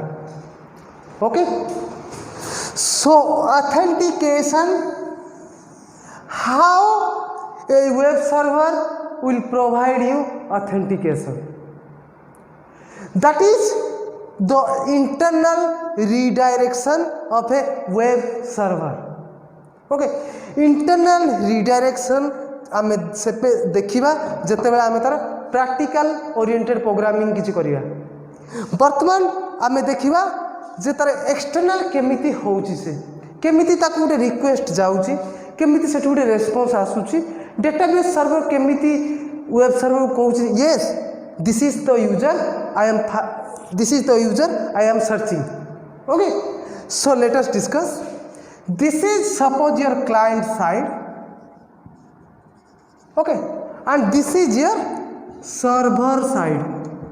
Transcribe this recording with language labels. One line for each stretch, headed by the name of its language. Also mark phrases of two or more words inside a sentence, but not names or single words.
English: Okay, so authentication, how a web server will provide you authentication, that is the internal redirection of a web server.
Odia: Okay,
English: internal redirection
Odia: ଆମେ ସେ ପେ ଦେଖିବା ଯେତେ ବେଳା ଆମେ ତାର
English: practical oriented programming
Odia: କିଛି କରିଆ। ବର୍ତ୍ତମାନ ଆମେ ଦେଖିବା ଯେ ତାର ଏକ୍ସଟର୍ନାଲ କେମିତି ହେଉଛି, ସେ କେମିତି ତାକୁ ଗୋଟେ ରିକ୍ୱେଷ୍ଟ ଯାଉଛି, କେମିତି ସେଠୁ ଗୋଟେ ରେସପନ୍ସ ଆସୁଛି,
English: database server
Odia: କେମିତି
English: web server
Odia: କହୁଛି
English: yes this is the user I am searching. Okay, so let us discuss. This is suppose your client side. Okay, and this is your server side.